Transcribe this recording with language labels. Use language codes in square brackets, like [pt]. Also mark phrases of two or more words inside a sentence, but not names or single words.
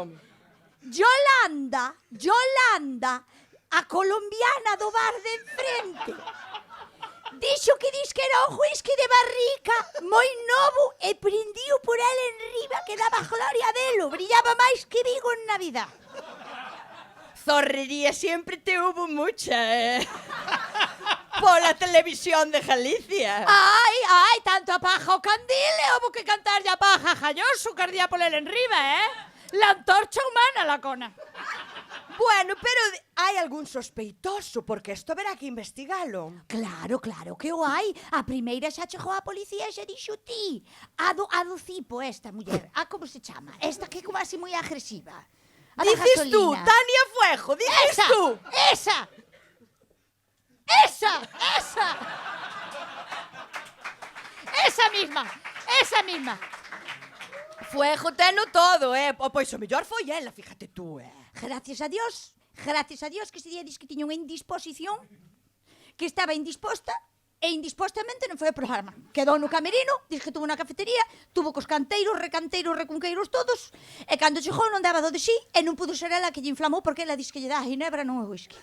[gl] Yolanda, a colombiana do bar de enfrente. Dixo que dis que era un whisky de barrica moi novo e prendiu por el enriba que daba gloria delo. Brillaba máis que Vigo en Navidad. [es] Zorrería siempre te hubo mucha, por la televisión de Galicia. [gl] Ai, tanto a paja o candil e houbo que cantarlle a paja a Galloso que ardía por el enriba, [es] La antorcha humana, [gl] la cona. Bueno, pero hai algún sospeitoso, porque isto verá que investigalo. Claro, que o hai. A primeira xa chegou a policía e xa dixo ti. A do cipo esta muller. Como se chama? Esta que é como así moi agresiva. A da [es] Dices tú, [gl] gasolina. [es] Tania Fuejo, dices Esa, tú. Esa misma. [gl] Fuejo teno todo, Pois o mellor foi ela, [es] fíjate tú, Gracias a Dios [gl] que ese día dis que tiña unha indisposición, que estaba indisposta, e indispostamente non foi o programa. Quedou no camerino, dis que tuvo na cafetería, tuvo cos canteiros, recunqueiros todos, e cando chegou non daba do de sí, e non pudo ser ela que lle inflamou porque ela dis que lle dá a ginebra non é whisky.